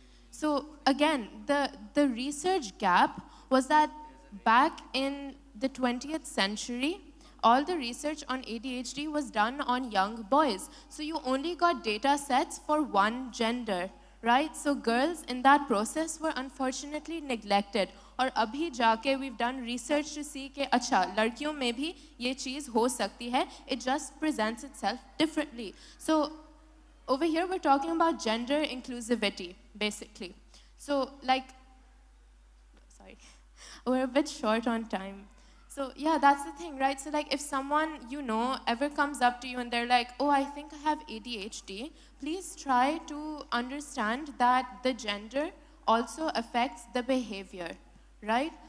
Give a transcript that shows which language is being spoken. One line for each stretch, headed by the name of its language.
English: So again, the research gap was that back in the 20th century, all the research on ADHD was done on young boys. So you only got data sets for one gender, right? So girls in that process were unfortunately neglected.
Hindi: और अभी जाके
English: we've done research to see
Hindi: कि अच्छा लड़कियों में भी ये चीज़ हो सकती है.
English: It just presents itself differently. So over here we're talking about gender inclusivity, basically. So like, sorry, we're a bit short on time. So yeah, that's the thing, right? So like if someone you know ever comes up to you and they're like, oh, I think I have ADHD, please try to understand that the gender also affects the behavior, right?